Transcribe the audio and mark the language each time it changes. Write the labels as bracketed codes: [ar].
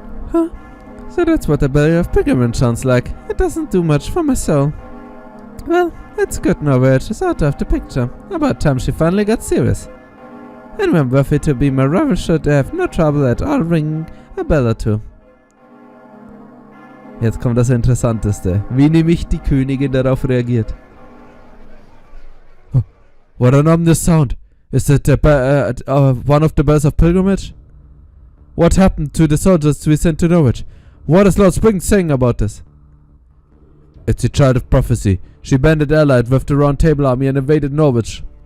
[en] Huh? So that's what the Belly of Pilgrimage sounds like. It doesn't do much for my soul. Well, it's good Norwich is out of the picture. About time she finally got serious. Anyone worthy to be my rival should have no trouble at all ringing a bell or two. [de] Jetzt kommt das Interessanteste. Wie nämlich die Königin darauf reagiert. [en] Oh, what an ominous sound. Is it one of the bells of pilgrimage? What happened to the soldiers we sent to Norwich? What is Lord Spring saying about this? It's the Child of Prophecy. She banded allied with the Round Table Army and invaded Norwich.